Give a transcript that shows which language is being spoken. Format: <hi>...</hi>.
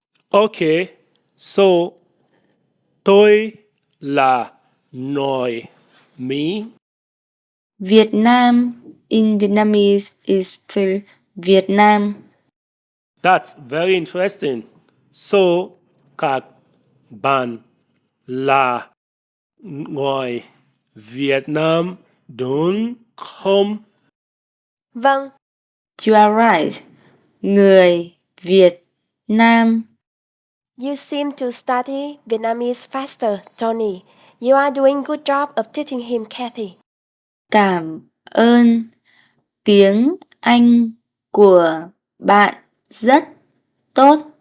<en>Okay, so</en> <vi>tôi là người Mỹ.</vi> <en>Việt Nam in Vietnamese is still Vietnam. That's very interesting.</en> <vi>So, các bạn là người Việt Nam đúng không? Vâng.</vi> <en>You are right.</en> <vi>Người Việt Nam.</vi> <en>You seem to study Vietnamese faster, Tony. You are doing good job of teaching him, Cathy.</en> <vi>Cảm ơn. Tiếng Anh của bạn rất tốt.</vi>